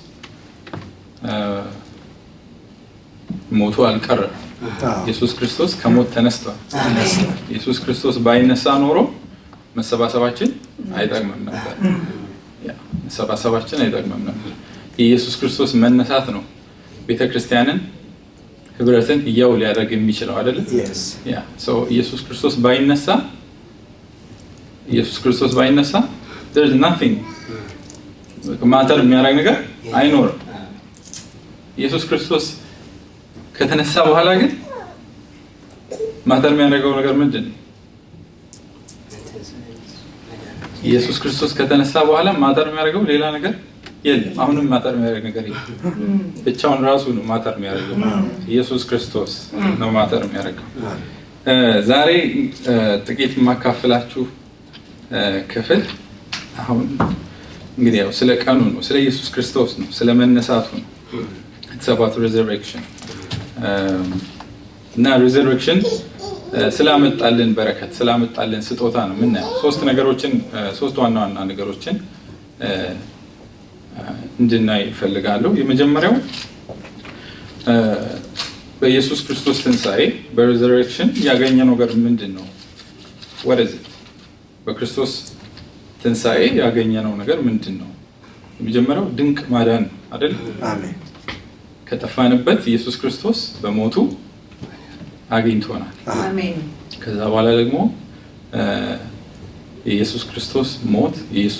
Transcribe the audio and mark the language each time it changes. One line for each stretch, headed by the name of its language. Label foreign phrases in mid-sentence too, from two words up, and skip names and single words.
Amharic: ሞቶ አልቀረም። ኢየሱስ ክርስቶስ ከሞት ተነስቷል። ኢየሱስ ክርስቶስ ባይነሳ ኖሮ መሰባሰባችን አይጠቅምም ነበር። መሰባሰባችን አይጠቅምም ነበር። የኢየሱስ ክርስቶስ መነሳት ነው ቤተክርስቲያንን ህብረትን ያው ሊያደርግ የሚችለው አይደል? ኢየሱስ ክርስቶስ ባይነሳ
English: there's nothing
Amharic: ማተር የሚያደርግ ነገር አይኖርም። ኢየሱስ ክርስቶስ ከተነሳ በኋላ ግን ማተር የሚያደርገው ነገር ምንድን ነው? ኢየሱስ ክርስቶስ ከተነሳ በኋላ ማተር የሚያደርገው ሌላ ነገር የለም። አሁንም ማተር የሚያደርግ ነገር የለም። ብቻውን ራሱ ነው ማተር የሚያደርገው። ኢየሱስ ክርስቶስ ነው ማተር የሚያደርገው። ዛሬ ጥቂት የማካፍላችሁ ክፍል አሁን እንግዲህ ያው ስለ ቀኑ ነው፣ ስለ ኢየሱስ ክርስቶስ ነው፣ ስለ መነሳቱ ነው።
English: It's about resurrection
Amharic: እና resurrection ስላመጣልን በረከት ስላመጣልን ስጦታ ነው የምናየው። ሶስት ዋና ነገሮችን እንድናይ እፈልጋለሁ። የመጀመሪያው በኢየሱስ ክርስቶስ ትንሳኤ በሪዘሬክሽን ያገኘነው ነገር ምንድነው?
English: what is it?
Amharic: በክርስቶስ ትንሳኤ ያገኘነው ነገር ምንድነው? የመጀመሪያው ድንቅ ማዳን አይደል? አሜን። ከጠፋንበት ኢየሱስ ክርስቶስ በሞቱ አግኝቶናል። አሜን። ከዛ በኋላ ደግሞ የኢየሱስ ክርስቶስ ሞት የኢየሱስ